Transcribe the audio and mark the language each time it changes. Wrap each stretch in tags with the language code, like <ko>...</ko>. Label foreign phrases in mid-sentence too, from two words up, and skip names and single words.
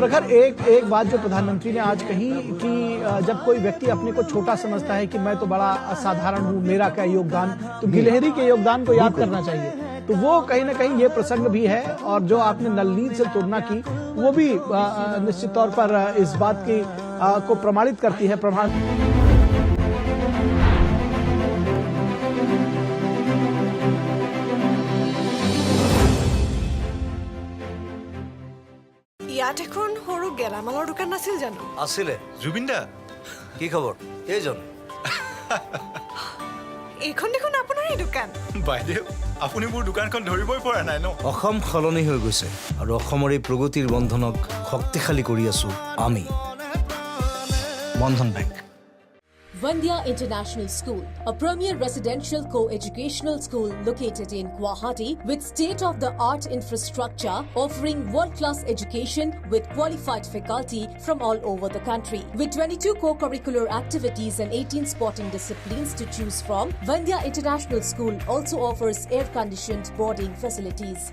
<hi>प्रखर एक बात जो प्रधानमंत्री ने आज कही कि जब कोई व्यक्ति अपने को छोटा समझता है कि मैं तो बड़ा असाधारण हूँ, मेरा क्या योगदान, तो गिलहरी के योगदान को याद करना चाहिए। तो वो कहीं ना कहीं ये प्रसंग भी है, और जो आपने नलनील से तुलना की वो भी निश्चित तौर पर इस बात की को प्रमाणित करती है।</hi> <as>ইয়াত এখন সৰু গেলামালৰ দোকান নাছিল জানো? আছিলে। জুবিন দা, কি খবৰ? এইজন এইখন দেখোন আপোনাৰে দোকান। বাইদেউ, আপুনি মোৰ দোকানখন ধৰিবই পৰা নাই ন? অসম সলনি হৈ গৈছে, আৰু অসমৰ এই প্ৰগতিৰ বন্ধনক শক্তিশালী কৰি আছো আমি, বন্ধন বেংক।</as> <en>Vandya International School, a premier residential co-educational school located in Guwahati with state-of-the-art infrastructure offering world-class education with qualified faculty from all over the country. With 22 co-curricular activities and 18 sporting disciplines to choose from, Vandya International School also offers air-conditioned boarding facilities.</en>